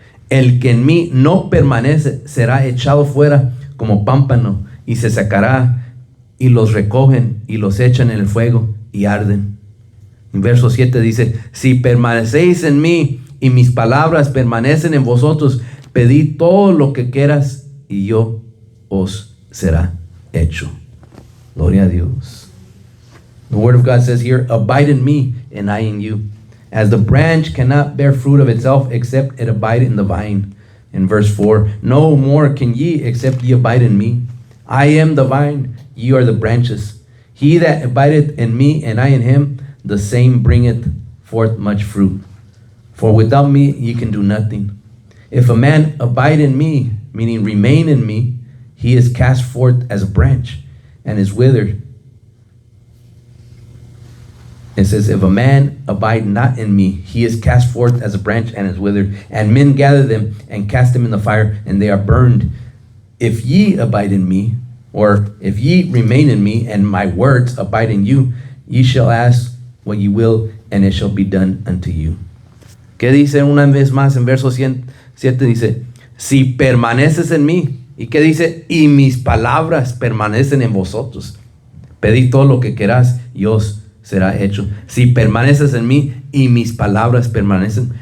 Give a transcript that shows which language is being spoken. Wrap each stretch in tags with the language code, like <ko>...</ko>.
<es>El que en mí no permanece será echado fuera como pámpano y se sacará, y los recogen y los echan en el fuego y arden. En verso 7 dice, si permanecéis en mí y mis palabras permanecen en vosotros, pedid todo lo que quieras y yo os será hecho. Gloria a Dios.</es> <en>The word of God says here, abide in me and I in you. As the branch cannot bear fruit of itself except it abide in the vine. In verse 4, no more can ye except ye abide in me. I am the vine, ye are the branches. He that abideth in me and I in him, the same bringeth forth much fruit. For without me ye can do nothing. If a man abide in me, meaning remain in me, he is cast forth as a branch and is withered. It says, if a man abide not in me, he is cast forth as a branch and is withered. And men gather them and cast them in the fire, and they are burned. If ye abide in me, or if ye remain in me, and my words abide in you, ye shall ask what ye will, and it shall be done unto you.</en> <es>¿Qué dice una vez más en verso 7? Dice, si permaneces en mí. ¿Y qué dice? Y mis palabras permanecen en vosotros. Pedid todo lo que querás y os será hecho. Si permaneces en mí y mis palabras permanecen.</es>